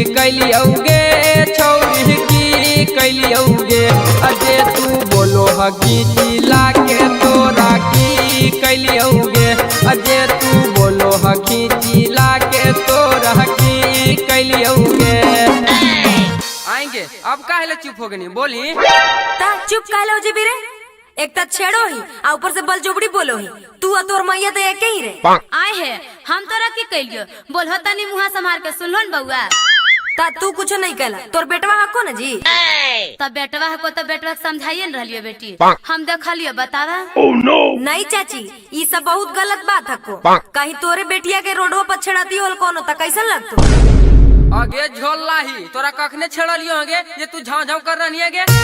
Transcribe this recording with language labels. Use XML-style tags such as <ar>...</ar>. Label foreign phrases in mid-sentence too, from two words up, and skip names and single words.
<mag>कैलियोगे छौरी की कैलियोगे अजे तू बोलो हकी जिला के तोरा की कैलियोगे अजे तू बोलो हकी जिला के तोरा की कैलियोगे। आएंगे अब काहे ले चुप हो गनी बोली ता चुप काहे हो जी रे एक ता छेड़ो ही आ ऊपर से बल जोबड़ी बोलो ही तू और तोर मैया तो एक ही रे आए है हम तोरा की कैलियो बोल तनी मुहा संभाल के सुन लो न बउआ ता तू कुछ नहीं कहला तोर बेटवा हको ना जी तब बेटवा को तो बेटवा समझाइए न रहियो बेटी हम देखलियो बतावा नहीं चाची ये सब बहुत गलत बात हको कहीं तोरे बेटिया के रोडवा पर छेड़ाती होल कोनो ता कैसन लगतो आगे झोल लाही तोरा कखने छेड़लियो आगे ये तू झाँव झाँव कर रही है गे।</mag>